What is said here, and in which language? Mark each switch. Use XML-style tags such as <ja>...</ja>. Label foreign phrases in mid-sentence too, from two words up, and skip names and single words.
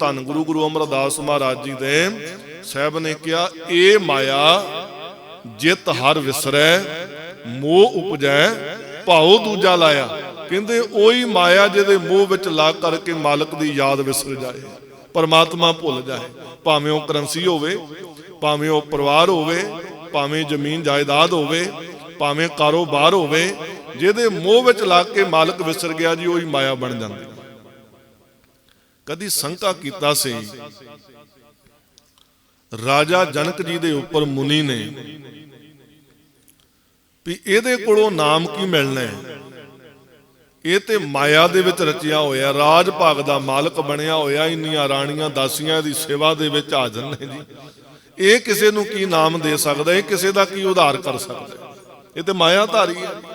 <pa>ਧੰਨ ਗੁਰੂ ਅਮਰਦਾਸ ਮਹਾਰਾਜ ਜੀ ਦੇ ਸਾਹਿਬ ਨੇ ਕਿਹਾ, ਇਹ ਮਾਇਆ ਜਿਤ ਹਰ ਵਿਸਰੈ, ਮੋਹ ਉਪਜੈ ਭਾਉ ਦੂਜਾ ਲਾਇਆ। ਕਹਿੰਦੇ ਉਹੀ ਮਾਇਆ ਜਿਹਦੇ ਮੋਹ ਵਿੱਚ ਲੱਗ ਕਰਕੇ ਮਾਲਕ ਦੀ ਯਾਦ ਵਿਸਰ ਜਾਏ। ਪਰਮਾਤਮਾ ਭੁੱਲ ਜਾਏ। ਭਾਵੇਂ ਉਹ ਕਰੰਸੀ ਹੋਵੇ, ਭਾਵੇਂ ਉਹ ਪਰਿਵਾਰ ਹੋਵੇ, ਭਾਵੇਂ ਜ਼ਮੀਨ ਜਾਇਦਾਦ ਹੋਵੇ, ਭਾਵੇਂ ਕਾਰੋਬਾਰ ਹੋਵੇ, ਜਿਹਦੇ ਮੋਹ ਵਿਚ ਲੱਗ ਕੇ ਮਾਲਕ ਵਿਸਰ ਗਿਆ ਜੀ,</pa> <hi>वही माया बन जाती।</hi> <pa>ਕਦੀ ਸ਼ੰਕਾ ਕੀਤਾ ਸੀ ਰਾਜਾ ਜਨਕ ਜੀ ਦੇ ਉੱਪਰ ਮੁਨੀ ਨੇ ਭੀ ਇਹਦੇ ਕੋਲੋਂ ਨਾਮ ਕੀ ਮਿਲਣਾ ਹੈ, ਯੇ ਤੋ ਮਾਇਆ ਦੇ ਵਿਚ ਰਚਿਆ ਹੋਇਆ, ਰਾਜ ਭਾਗ ਦਾ ਮਾਲਕ ਬਣਿਆ ਹੋਇਆ, ਇੰਨੀਆਂ ਰਾਣੀਆਂ ਦਾਸੀਆਂ ਦੀ ਸੇਵਾ ਦੇ ਵਿਚ ਹਾਜ਼ਰ ਨੇ ਜੀ, ਯੇ ਕਿਸੀ ਨੂੰ ਕੀ ਨਾਮ ਦੇ ਸਕਦਾ ਹੈ, ਕਿਸੀ ਦਾ ਕੀ ਉਧਾਰ ਕਰ ਸਕਦਾ ਹੈ, ਯੇ ਤੋ ਮਾਇਆਧਾਰੀ ਹੈ।</pa>